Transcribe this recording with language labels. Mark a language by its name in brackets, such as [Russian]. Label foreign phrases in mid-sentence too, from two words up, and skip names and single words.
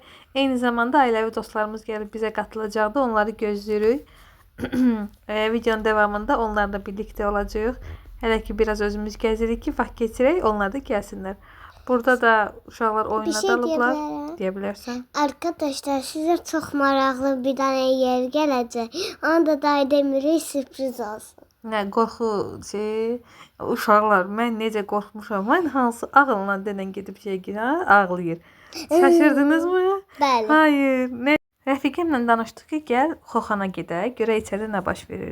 [Azerbaijani] Eyni zamanda ailəvi dostlarımız gəlib bizə qatılacaqdı. Onları gözləyirik. [Turkish] Videonun devamında onlarla birlikte olacağıq. [Azerbaijani] Hələ ki biraz özümüz gəzirik ki, vaxt keçirək, onlar da gəlsinlər. Burada da uşaqlar oyuna dalıblar. Deyə bilərsən. [Turkish] Arkadaşlar size çok maraqlı bir tane [Azerbaijani] yer gələcək. Onu da day demirik, sürpriz olsun. Nə qorxu uşaqlar, mən necə qorxmuşam. Mən hansı ağılla denən gedib şey girə, ağlayır. [Turkish] Şaşırdınız mı? [Azerbaijani] Bəli. [Turkish] Hayır. Nə? [Azerbaijani] Rəfiqəmlə danışdıq ki, gəl Xoxana gedək, görək içəridə nə baş verir.